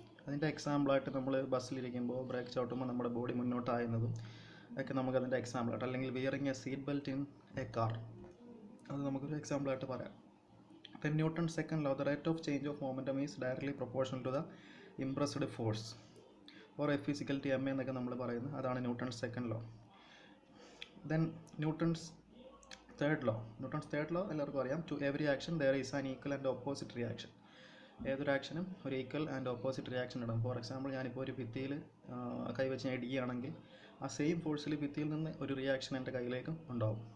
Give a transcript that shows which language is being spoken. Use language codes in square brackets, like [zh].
[ml] അതിൻ്റെ എക്സാമ്പിളായിട്ട് നമ്മൾ ബസ്സിലിരിക്കുമ്പോൾ ബ്രേക്ക് ചവിട്ടുമ്പോൾ നമ്മുടെ ബോഡി മുന്നോട്ടായുന്നതും ഒക്കെ നമുക്കതിൻ്റെ എക്സാമ്പിളായിട്ട്, അല്ലെങ്കിൽ [en] wearing a seat belt in a car, [ml] അത് നമുക്കൊരു എക്സാമ്പിളായിട്ട് പറയാം. [en] Then Newton's second law, the rate of change of momentum is directly proportional to the impressed force or F is equal to ma [ml] എന്നൊക്കെ നമ്മൾ പറയുന്നത്, അതാണ് Newton's second law. Then Newton's third law എല്ലാവർക്കും അറിയാം. [en] To every action there is an equal and opposite reaction. [ml] ഏതൊരു ആക്ഷനും ഒരു equal and opposite reaction ഉണ്ടാകും. ഫോർ എക്സാമ്പിൾ, ഞാനിപ്പോൾ ഒരു ഭിത്തിയിൽ കൈവച്ച് ഞാൻ ഇടിക്കുകയാണെങ്കിൽ ആ സെയിം ഫോഴ്സിൽ ഭിത്തിയിൽ നിന്ന് ഒരു റിയാക്ഷൻ എൻ്റെ കയ്യിലേക്കും ഉണ്ടാവും.